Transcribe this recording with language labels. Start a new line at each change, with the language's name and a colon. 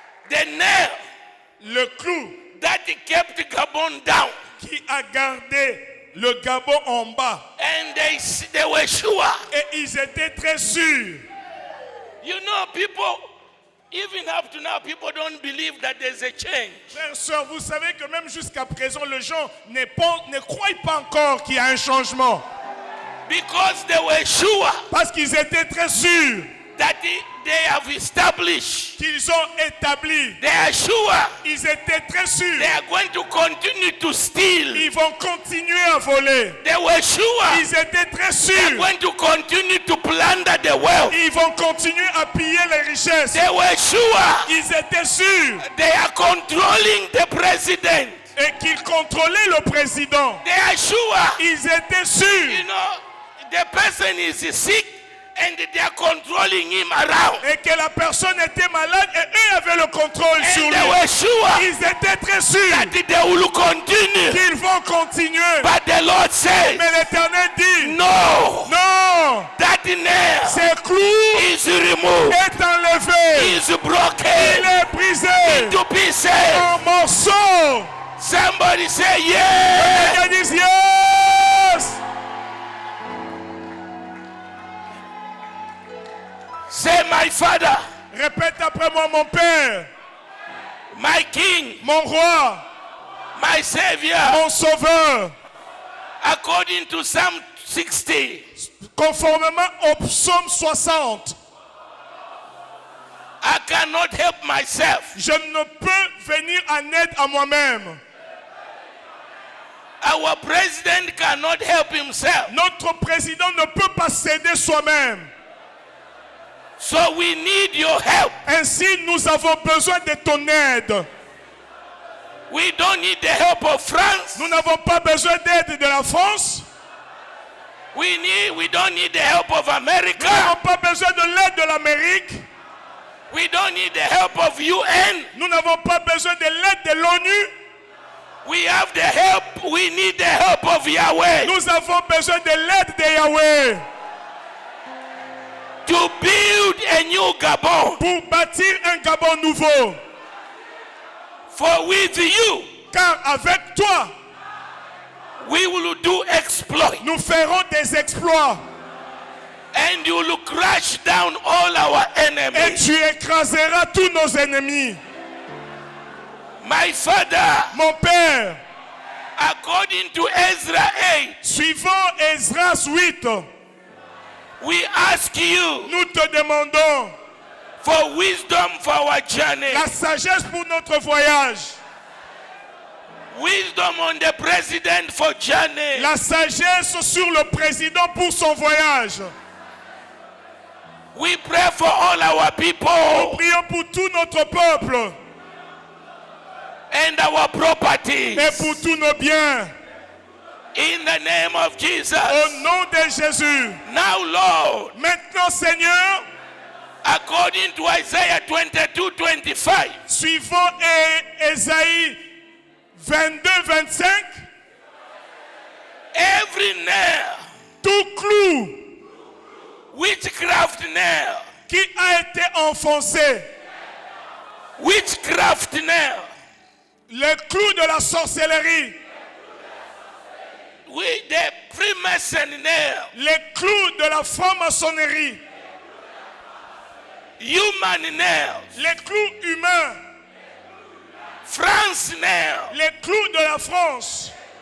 English: The nail,
French: Le clou
English: that kept Gabon down,
French: qui a gardé le Gabon en bas.
English: and they were sure.
French: Et ils étaient très sûrs.
English: You know, people, even up to now, people don't believe that there's a change.
French: Frères, sœurs, vous savez que même jusqu'à présent, les gens ne croient pas encore qu'il y a un changement.
English: Because they were sure
French: Parce qu'ils étaient très sûrs
English: that they have established.
French: qu'ils ont établi.
English: They are sure
French: Ils étaient très sûrs.
English: they are going to continue to steal.
French: Ils vont continuer à voler.
English: They were sure
French: Ils étaient très
English: they are
French: sûrs.
English: going to continue to plunder the wealth.
French: Ils vont continuer à piller les richesses.
English: They were sure
French: Ils étaient sûrs.
English: they are controlling the president.
French: Et qu'ils contrôlaient le président.
English: They are sure,
French: Ils étaient sûrs.
English: you know, the person is sick and they are controlling him around.
French: Et que la personne était malade et eux avaient le contrôle sur
English: And
French: lui.
English: they were sure
French: Ils étaient très sûrs
English: that they will continue.
French: qu'ils vont continuer.
English: But the Lord said,
French: Mais l'Éternel dit,
English: no,
French: non,
English: that nail
French: ces clous
English: is removed,
French: est enlevé.
English: is
French: Il
English: broken
French: est brisé
English: to pieces.
French: en morceaux.
English: Somebody say, yeah.
French: Ils disent, yes.
English: Say, my father,
French: Répète après moi, mon Père,
English: my king,
French: mon roi,
English: my savior.
French: mon sauveur.
English: According to Psalm 60,
French: Conformément au psaume 60,
English: I cannot help myself.
French: je ne peux venir en aide à moi-même.
English: Our president cannot help himself.
French: Notre président ne peut pas s'aider soi-même.
English: So we need your help.
French: Ainsi, nous avons besoin de ton aide.
English: We don't need the help of France.
French: Nous n'avons pas besoin d'aide de la France.
English: We don't need the help of
French: Nous
English: America.
French: n'avons pas besoin de l'aide de l'Amérique.
English: We don't need the help of UN.
French: Nous n'avons pas besoin de l'aide de l'ONU.
English: We have the help. We need the help of Yahweh
French: Nous avons besoin de l'aide de Yahweh
English: to build a new Gabon.
French: pour bâtir un Gabon nouveau.
English: For with you,
French: Car avec toi,
English: we will do exploit.
French: nous ferons des exploits.
English: And you will crush down all our
French: Et
English: enemies.
French: tu écraseras tous nos ennemis.
English: My father,
French: Mon Père,
English: according to Ezra 8,
French: suivant Esdras 8,
English: we ask you
French: nous te demandons
English: for wisdom for our journey.
French: la sagesse pour notre voyage,
English: Wisdom on the president for journey.
French: la sagesse sur le président pour son voyage.
English: We pray for all our
French: Nous
English: people
French: prions pour tout notre peuple
English: and our properties.
French: et pour tous nos biens.
English: In the name of Jesus.
French: Au nom de Jésus.
English: Now, Lord,
French: Maintenant, Seigneur,
English: according to Isaiah 22:25,
French: suivant Ésaïe 22, 25,
English: Every nail,
French: tout clou
English: witchcraft nail,
French: qui a été enfoncé,
English: witchcraft nail,
French: les clous de la sorcellerie,
English: with the Freemason nail,
French: les clous de la franc-maçonnerie,
English: human nails,
French: les clous humains,
English: France nail,
French: les clous de la France,